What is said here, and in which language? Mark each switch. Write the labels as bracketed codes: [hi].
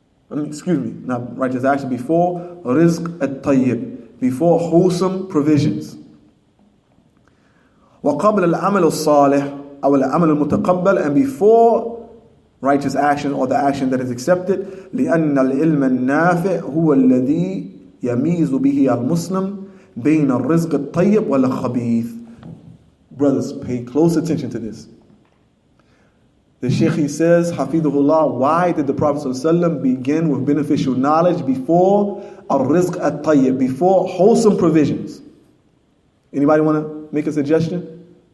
[en] Not righteous action, before rizq at-tayyib, before wholesome provisions. [ar] وَقَبْلَ الْعَمَلُ الصَّالِحِ أو الْعَمَلُ الْمُتَقَبَّلِ, [en] and before righteous action or the action that is accepted. [ar] لأن العلم النافع هو الذي يميز به المسلم بين الرزق الطيب والخبيث. [en] Brothers, pay close attention to this. The Shaykh, he says, Hafidhullah, why did the Prophet ﷺ begin with beneficial knowledge before al-rizq at-tayyib, before wholesome provisions? Anybody want to make a suggestion?